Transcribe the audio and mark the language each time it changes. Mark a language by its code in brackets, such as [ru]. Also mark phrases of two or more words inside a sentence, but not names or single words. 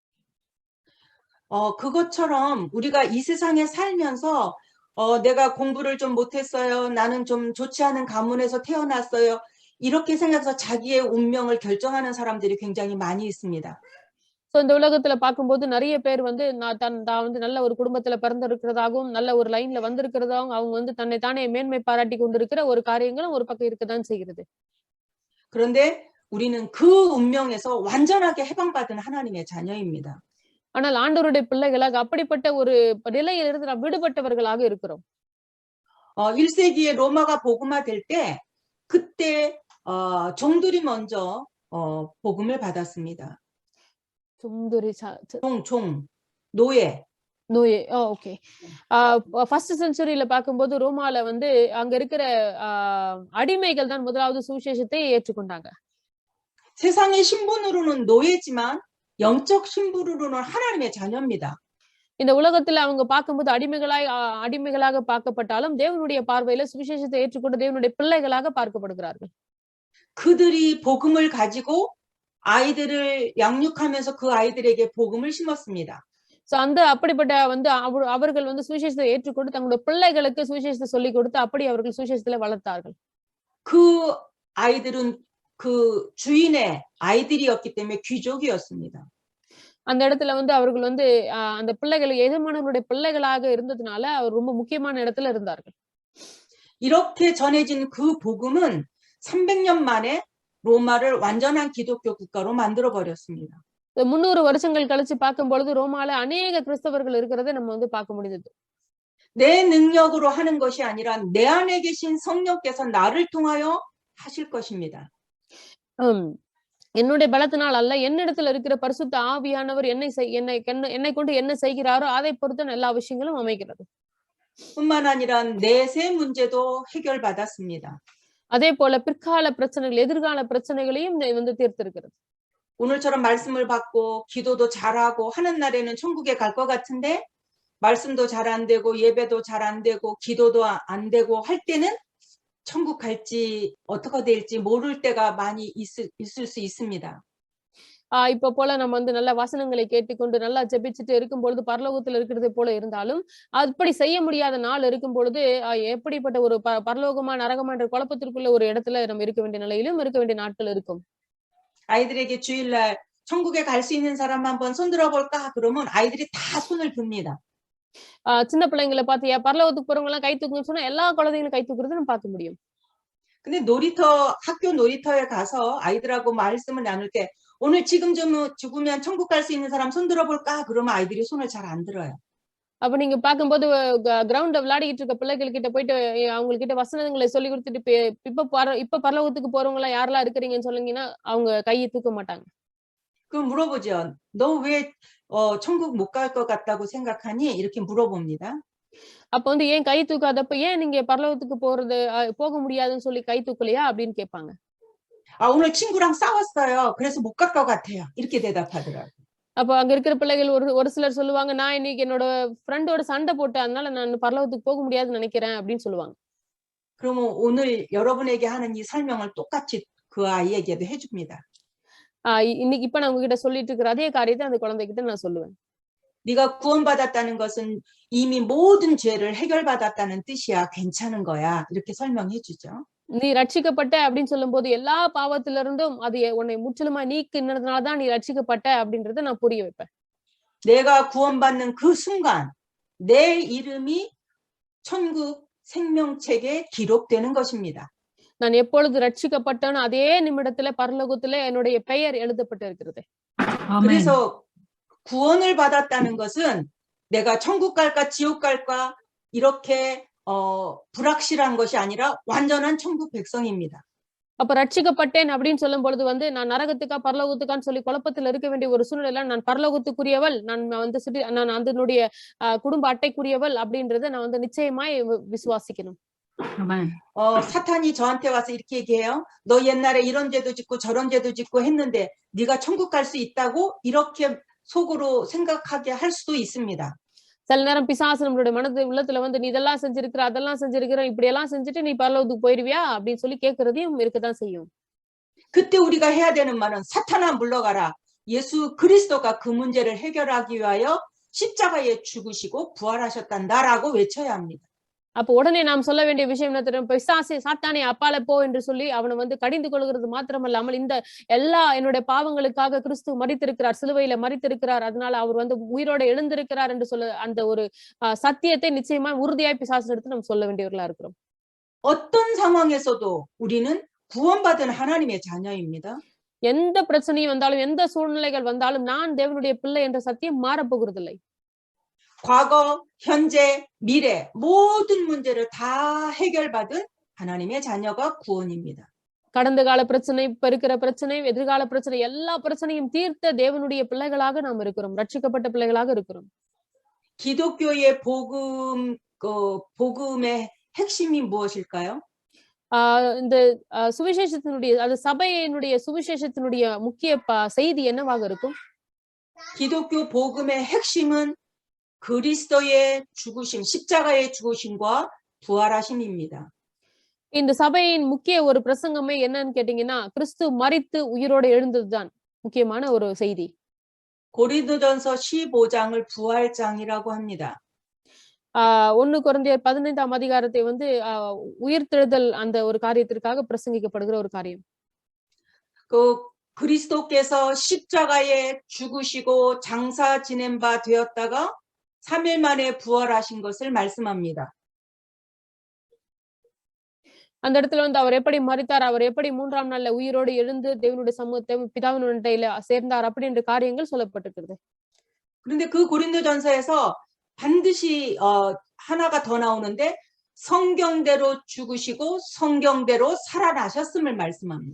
[ko] 그것처럼 우리가 이 세상에 살면서 내가 공부를 좀 못했어요. 나는 좀 좋지 않은 가문에서 태어났어요. 이렇게 생각해서 자기의 운명을 결정하는 사람들이 굉장히 많이 있습니다. [ta] சோ இந்த உலகத்துல பார்க்கும்போது நிறைய பேர் வந்து நான் வந்து நல்ல ஒரு குடும்பத்துல பிறந்திருக்கிறதாகவும், நல்ல ஒரு லைன்ல வந்திருக்கிறதாகவும், அவங்க வந்து தன்னை தானே மேன்மை பாராட்டி கொண்டிருக்கிற ஒரு காரியங்களும் ஒரு பக்கம் இருக்கதான் செய்கிறது. [ko] 그런데 우리는 그 운명에서 완전하게 해방받은 하나님의 자녀입니다. [ta] ஆனால் ஆண்டவருடைய பிள்ளைகளாக அப்படிப்பட்ட ஒரு நிலையிலிருந்து நாம் விடுபட்டவர்களாக இருக்கிறோம். [ko] 1세기에 로마가 복음화될 때 그때 종들이 먼저 복음을 받았습니다. 노예. [ta] ஓகே. [en] first century [ta] பார்க்கும்போது ரோமால வந்து அங்க இருக்கிற அடிமைகள் தான் முதலாவது சுவிசேஷத்தை ஏற்றுக்கொண்டாங்க. [ko] 세상의 신분으로는 노예지만 영적 신분으로는 하나님의 자녀입니다. [ta] இந்த உலகத்துல அவங்க பார்க்கும்போது அடிமைகளாக பார்க்கப்பட்டாலும் தேவனுடைய பார்வையில சுவிசேஷத்தை ஏற்றுக்கொண்டு தேவனுடைய பிள்ளைகளாக பார்க்கப்படுகிறார்கள். [ko] 그들이 복음을 가지고 아이들을 양육하면서 그 아이들에게 복음을 심었습니다. [ta] சோ அப்படிப்பட்ட வந்து அவர்கள் வந்து சுவிசேஷத்தை ஏற்றுக்கொண்டு தங்களுடைய பிள்ளைகளுக்கு சுவிசேஷத்தை சொல்லிக் கொடுத்து அப்படி அவர்கள் சுவிசேஷத்துல வளர்த்தார்கள். [ko] 그 아이들은 그 주인의 아이들이었기 때문에 귀족이었습니다. [ta] அந்த இடத்துல வந்து அவர்கள் வந்து அந்த பிள்ளைகள் எஜமானவருடைய பிள்ளைகளாக இருந்ததுனால அவர் ரொம்ப முக்கியமான இடத்துல இருந்தார்கள். [ko] 이렇게 전해진 그 복음은 300년 만에 로마를 완전한 기독교 국가로 만들어 버렸습니다. [ta] 300 வருஷங்கள் கழிச்சு பார்க்கும் பொழுது ரோமால அநேக கிறிஸ்தவர்கள் இருக்கிறதை நம்ம வந்து பார்க்க முடியுது. [ko] 내 능력으로 하는 것이 아니라 내 안에 계신 성령께서 나를 통하여 하실 것입니다. ஹம். [ta] என்னுடைய பலத்தினால் அல்ல, என்னிடத்துல இருக்கிற பரிசுத்த ஆவியானவர் என்னை கொண்டு என்ன செய்கிறாரோ அதை பொறுத்து எல்லா விஷயங்களும் அமைகிறது. [ko] 뿐만 아니라 내 새 문제도 해결받았습니다. [ta] அதே போல பிற்கால பிரச்சனைகள், எதிர்கால பிரச்சனைகளையும் வந்து தீர்த்திருக்கிறது. [ko] 오늘처럼 말씀을 받고 기도도 잘하고 하는 날에는 천국에 갈 것 같은데 말씀도 잘 안 되고 예배도 잘 안 되고 기도도 안 되고 할 때는 천국 갈지 어떻게 될지 모를 때가 많이 있을 수 있습니다. [ta] இப்ப போல நம்ம வந்து நல்ல வசனங்களை கேட்டுக்கொண்டு நல்லா ஜெபிச்சுட்டு இருக்கும் பொழுது பரலோகத்தில் இருக்கிறது போல இருந்தாலும் அப்படி செய்ய முடியாத நாள் இருக்கும் பொழுது எப்படிப்பட்ட ஒரு பரலோகமா நரகமா என்ற குழப்பத்திற்குள்ள ஒரு இடத்துல நம்ம இருக்க வேண்டிய நிலையிலும் இருக்க வேண்டிய நாட்கள் இருக்கும். [ko] 아이들에게 주일날 천국에 갈 수 있는 사람 한번 손 들어볼까? 그러면 아이들이 다 손을 듭니다. [ta] சின்ன பிள்ளைங்களை பாத்தியா, பரலோகத்துக்கு போறவங்க எல்லாம் கை தூக்குன்னு சொன்னா எல்லா குழந்தைகளும் கை தூக்குறது நம்ம பார்க்க முடியும். [ko] 근데 학교 놀이터에 가서 아이들하고 말씀을 나눌 때 오늘 지금 좀 죽으면 천국 갈 수 있는 사람 손 들어볼까? 그러면 아이들이 손을 잘 안 들어요. [ta] அப்ப நீங்க பார்க்கும்போது கிரவுண்ட்ல விளையாடிட்டு இருக்க பிள்ளைகள் கிட்ட போயிட்டு அவங்க கிட்ட வசனங்களை சொல்லி கொடுத்துட்டு இப்ப பரலோகத்துக்கு போறவங்க எல்லாம் யாரெல்லாம் இருக்கிறீங்கன்னு சொல்லுங்கன்னா அவங்க கையை தூக்க மாட்டாங்க. [ko] 그럼 물어보죠. 너 왜 천국 못 갈 것 같다고 생각하니? 이렇게 물어봅니다. [ta] அப்ப வந்து ஏன் கை தூக்காதப்ப ஏன் நீங்க பரலோகத்துக்கு போக முடியாதுன்னு சொல்லி கை தூக்கலையா அப்படின்னு கேட்பாங்க. [ko] 오늘 친구랑 싸웠어요. 그래서 못 갈 것 같아요. 이렇게 대답하더라고요. [ta] அப்ப அங்க இருக்கிற பிள்ளைகள் ஒரு சிலர் சொல்லுவாங்க, நான் இன்னைக்கு என்னோட ஃப்ரெண்டோட சண்டை போட்டேன், அதனால நான் பரலோகத்துக்கு போக முடியாதுன்னு நினைக்கிறேன் அப்படின்னு சொல்லுவாங்க. [ko] 그러면 오늘 여러분에게 하는 이 설명을 똑같이 그 아이에게도 해줍니다. [ta] இன்னைக்கு இப்ப நான் உங்ககிட்ட சொல்லிட்டு இருக்கிற அதே காரியத்தை அந்த குழந்தைகிட்ட நான் சொல்லுவேன். [ko] 네가 구원받았다는 것은 이미 모든 죄를 해결받았다는 뜻이야. 괜찮은 거야. 이렇게 설명해 주죠. [ta] நீ ரட்சிக்கப்பட்ட அப்படின்னு சொல்லும்போது எல்லா பாவத்தில இருந்தும் அது உன்னை முற்றிலுமா நீக்கினதுனாலதான் நீ ரட்சிக்கப்பட்ட அப்படின்றத நான் புரிய வைப்பேன். [ko] 내가 구원받는 그 순간 내 이름이 천국 생명책에 기록되는 것입니다. [ta] நான் எப்பொழுது ரட்சிக்கப்பட்டேனோ அதே நிமிடத்துல பரலோகத்துல என்னுடைய பெயர் எழுதப்பட்டிருக்கிறது. [ko] 그래서 구원을 받았다는 것은 내가 천국 갈까 지옥 갈까 이렇게 불확실한 것이 아니라 완전한 천국 백성입니다. [ta] அப்ப ரட்சிக்கப்பட்டேன் அப்படின்னு சொல்லும் பொழுது வந்து நான் நரகத்துக்கா பரலோகத்துக்கான்னு சொல்லி குழப்பத்தில் இருக்க வேண்டிய ஒரு சூழ்நிலை, நான் பரலோகத்துக்குரியவள், நான் அதனுடைய குடும்ப அட்டைக்குரியவள் அப்படின்றத நான் வந்து நிச்சயமாய் விசுவாசிக்கணும். [ko] 사탄이 저한테 와서 이렇게 얘기해요. 너 옛날에 이런 죄도 짓고 저런 죄도 짓고 했는데 네가 천국 갈 수 있다고 이렇게 속으로 생각하게 할 수도 있습니다. [ta] சில நேரம் பிசாசு நம்மளுடைய உள்ளத்துல வந்து நீ இதெல்லாம் செஞ்சிருக்கிற, அதெல்லாம் செஞ்சிருக்கிற, இப்படி எல்லாம் செஞ்சுட்டு நீ பரலோகத்துக்கு போயிருவியா அப்படின்னு சொல்லி கேட்கறதையும் இருக்கதான் செய்யும். [ko] 그때 우리가 해야 되는 말은 사탄아 물러가라. 예수 그리스도가 그 문제를 해결하기 위하여 십자가에 죽으시고 부활하셨단다라고 외쳐야 합니다. [ta] அப்ப உடனே நாம் சொல்ல வேண்டிய விஷயம் என்ன தெரியும்? பிசாசே, சாத்தானே அப்பால போ என்று சொல்லி அவனை வந்து கடிந்து கொள்கிறது மாத்திரமல்லாமல் இந்த எல்லா என்னுடைய பாவங்களுக்காக கிறிஸ்து மரித்திருக்கிறார், சிலுவையில மரித்திருக்கிறார், அதனால அவர் வந்து உயிரோட எழுந்திருக்கிறார் என்று சொல்ல அந்த ஒரு சத்தியத்தை நிச்சயமா உறுதியாய் பிசாசு எடுத்து நம்ம சொல்ல வேண்டியவர்களா இருக்கிறோம். [ko] 어떤 상황에서도 우리는 구원받은 하나님의 자녀입니다. [ta] எந்த பிரச்சனையும் வந்தாலும், எந்த சூழ்நிலைகள் வந்தாலும் நான் தேவனுடைய பிள்ளை என்ற சத்தியம் மாறப்போகிறதில்லை. [ko] 과거, 현재, 미래 모든 문제를 다 해결받은 하나님의 자녀가 구원입니다. [ta] கடந்த கால பிரச்சனை, இப்ப இருக்கிற பிரச்சனை, எதிர்கால பிரச்சனை, எல்லா பிரச்சனையும் தீர்த்த தேவனுடைய பிள்ளைகளாக நாம் இருக்கிறோம், ரட்சிக்கப்பட்ட பிள்ளைகளாக இருக்கிறோம். [ko] 기독교의 복음의 핵심이 무엇일까요? [ta] இந்த சுவிசேஷத்தினுடைய அது சபையினுடைய சுவிசேஷத்தினுடைய முக்கிய செய்தி என்னவாக இருக்கும்? [ko] 기독교 복음의 핵심은 그리스도의 죽으심, 십자가의 죽으심과 부활하심입니다. [ta] இந்த சபையின் முக்கிய ஒரு பிரசங்கமே என்னன்னு கேட்டீங்கன்னா, கிறிஸ்து மரித்து உயிரோடு எழுந்ததுதான் முக்கியமான ஒரு செய்தி. [ko] 고린도전서 15장을 부활장이라고 합니다. [ta] 1 கொரிந்தியர் 15ஆம் அதிகாரத்தை வந்து உயிர்த்தெழுதல் அந்த ஒரு காரியத்திற்காக பிரசங்கிக்கப்படுகிற ஒரு காரியம். [ko] 그리스도께서 십자가에 죽으시고 장사 지낸 바 되었다가 3일 만에 부활하신 것을 말씀합니다. [ta] அந்த இடத்துல வந்து அவர் எப்படி மரித்தார், அவர் எப்படி 3ஆம் நாள்ல உயிரோடு எழுந்து தேவனுடைய சமூகத்தை பிதாவினுடைய சேர்ந்தார் அப்படின்ற காரியங்கள் சொல்லப்பட்டிருக்கிறது. [ko] 그런데 그 고린도전서에서 반드시 하나가 더 나오는데 성경대로 죽으시고 성경대로 살아나셨음을 말씀합니다.